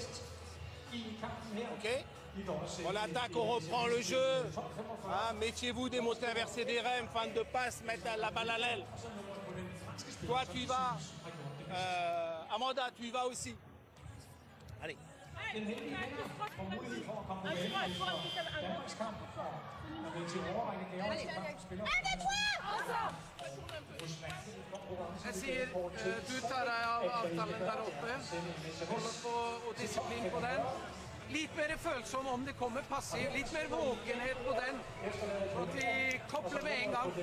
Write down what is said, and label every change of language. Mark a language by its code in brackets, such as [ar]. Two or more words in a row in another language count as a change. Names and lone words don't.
[fr] Ok ? On attaque, on reprend le jeu. Méfiez-vous des montées inversées des rèmes, fin de passe, mettre la balle à l'aile. Toi, tu y vas. Amanda, tu y vas aussi. Allez. [no] Jeg sier du tar deg av avtalen der oppe. Holder på og disiplin på den. litt mer følsom om det kommer passiv, litt mer våkenhet på den, så at vi kobler med en gang.